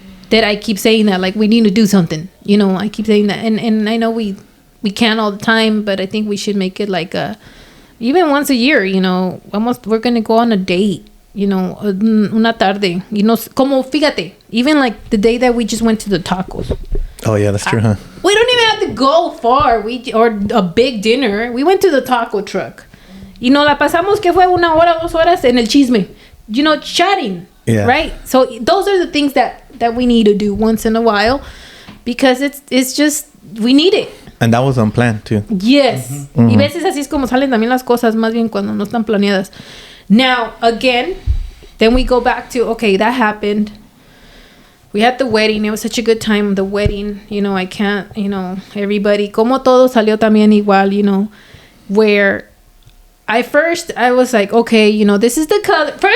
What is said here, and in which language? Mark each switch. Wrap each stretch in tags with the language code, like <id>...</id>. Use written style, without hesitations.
<en>That I keep saying that, like, we need to do something. You know, I keep saying that, and I know we can't all the time, but I think we should make it like even once a year, you know, we're going to go on a date, you know,</en> <es>una tarde,</es> <en>you know,</en> <es>como fíjate,</es> <en>even like the day that we just went to the tacos. Oh yeah, that's true, huh? We don't even have to go far, or a big dinner. We went to the taco truck.</en> <es>Y nos la pasamos, que fue 1 hora, 2 horas en el chisme,</es> <en>you know, chatting, right? So those are the things that we need to do once in a while, because it's just, we need it. And that was unplanned too. Yes.</en> <es>Y veces así es como salen también las cosas, más bien cuando no están planeadas.</es> <en>Now, again, then we go back to, okay, that happened. We had the wedding. It was such a good time, the wedding. You know, I can't, you know, everybody,</en> <es>como todo salió también igual,</es> <en>you know, where I was like, okay, you know, this is the color.</en>